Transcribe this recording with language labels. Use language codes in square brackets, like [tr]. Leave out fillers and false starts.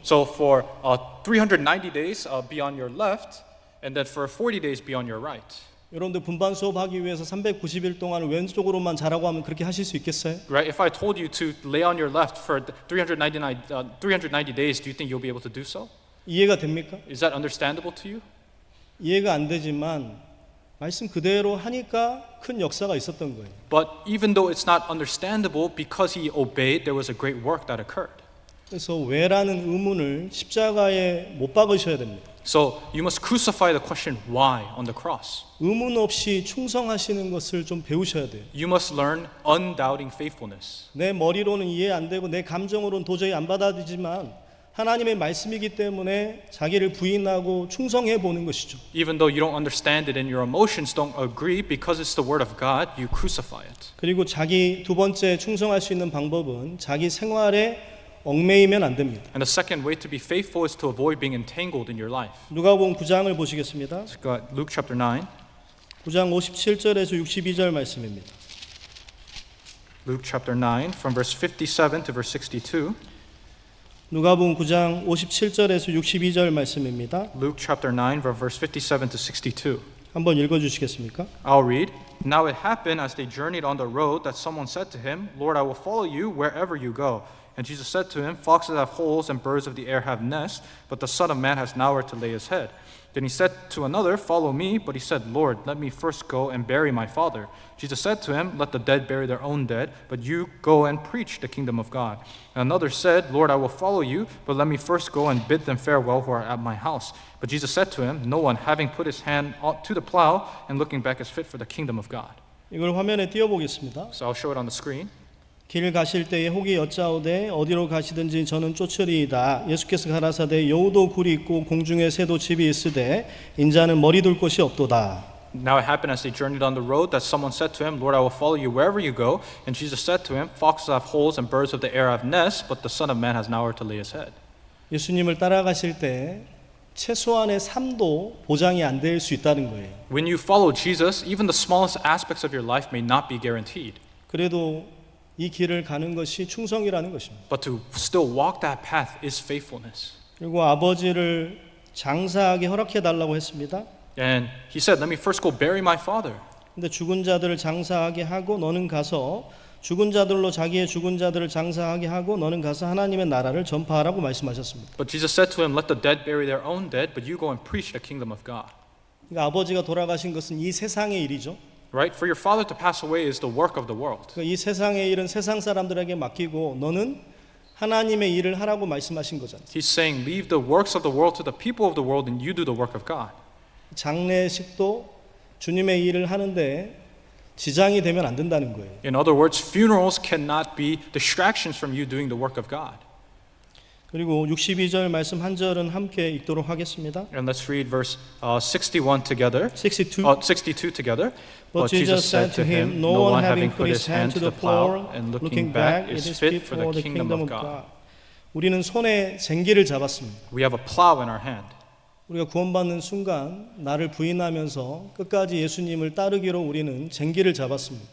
[en] So for 390 days be on your left, and then for 40 days be on your right. [ko] 여러분들 분반 수업하기 위해서 390일 동안 왼쪽으로만 자라고 하면 그렇게 하실 수 있겠어요? [en] Right? If I told you to lay on your left for 390 days, do you think you'll be able to do so? [ko] 이해가 됩니까? [en] Is that understandable to you? [ko] 이해가 안 되지만 말씀 그대로 하니까 큰 역사가 있었던 거예요. [en] But even though it's not understandable, because he obeyed, there was a great work that occurred. [ko] 그래서 왜라는 의문을 십자가에 못 박으셔야 됩니다. [en] So you must crucify the question why on the cross. [ko] 의문 없이 충성하시는 것을 좀 배우셔야 돼요. [en] You must learn undoubting faithfulness. [ko] 내 머리로는 이해 안 되고 내 감정으로는 도저히 안 받아들이지만 하나님의 말씀이기 때문에 자기를 부인하고 충성해 보는 것이죠. [en] Even though you don't understand it and your emotions don't agree, because it's the word of God, you crucify it. [ko] 그리고 자기 두 번째 충성할 수 있는 방법은 자기 생활에 얽매이면 안 됩니다. [en] And the second way to be faithful is to avoid being entangled in your life. [ko] 누가복음 9장을 보시겠습니다. [en] Let's go to Luke chapter 9. [ko] 9장 57절에서 62절 말씀입니다. [en] Luke chapter 9 from verse 57 to verse 62. [ko] 누가복음 9장 57절에서 62절 말씀입니다. [en] Luke chapter 9 from verse 57 to 62. [ko] 한번 읽어 주시겠습니까? [en] I'll read. Now it happened as they journeyed on the road that someone said to him, Lord, I will follow you wherever you go. And Jesus said to him, Foxes have holes and birds of the air have nests, but the Son of Man has nowhere to lay his head. Then he said to another, Follow me. But he said, Lord, let me first go and bury my father. Jesus said to him, Let the dead bury their own dead, but you go and preach the kingdom of God. And another said, Lord, I will follow you, but let me first go and bid them farewell who are at my house. But Jesus said to him, No one, having put his hand to the plow and looking back, is fit for the kingdom of God. [ko] 이걸 화면에 띄워 보겠습니다. [en] So I'll show it on the screen. [ko] 길 가실 때에 혹이 여짜오되 어디로 가시든지 저는 쫓으리이다. 예수께서 가라사대 여우도 굴이 있고 공중에 새도 집이 있으되 인자는 머리 둘 곳이 없도다. [en] Now it happened as they journeyed on the road that someone said to him, Lord, I will follow you wherever you go. And Jesus said to him, Foxes have holes and birds of the air have nests, but the Son of Man has nowhere to lay his head. [ko] 예수님을 따라가실 때 최소한의 삶도 보장이 안 될 수 있다는 거예요. [en] When you follow Jesus, even the smallest aspects of your life may not be guaranteed. [ko] 그래도 이 길을 가는 것이 충성이라는 것입니다. [en] But to still walk that path is faithfulness. [ko] 그리고 아버지를 장사하게 허락해 달라고 했습니다. [en] And he said, Let me first go bury my father. [ko] 근데 죽은 자들을 장사하게 하고 너는 가서 죽은 자들로 자기의 죽은 자들을 장사하게 하고 너는 가서 하나님의 나라를 전파하라고 말씀하셨습니다. [en] But Jesus said to him, Let the dead bury their own dead, but you go and preach the kingdom of God. [ko] 그러니까 아버지가 돌아가신 것은 이 세상의 일이죠. [en] Right? For your father to pass away is the work of the world. [ko] 그러니까 이 세상의 일은 세상 사람들에게 맡기고 너는 하나님의 일을 하라고 말씀하신 거잖아요. [en] He's saying, Leave the works of the world to the people of the world, and you do the work of God. [ko] 장례식도 주님의 일을 하는데 지장이 되면 안 된다는 거예요. [en] In other words, funerals cannot be distractions from you doing the work of God. [ko] 그리고 62절 말씀 한 절은 함께 읽도록 하겠습니다. [en] And let's read verse 61 together. 62 together. But Jesus said to him, No one having put his hand to the plow and looking back is fit for the kingdom of God. [ko] 우리는 손에 쟁기를 잡았습니다. [en] We have a plow in our hand. [ko] 우리가 구원받는 순간 나를 부인하면서 끝까지 예수님을 따르기로 우리는 쟁기를 잡았습니다.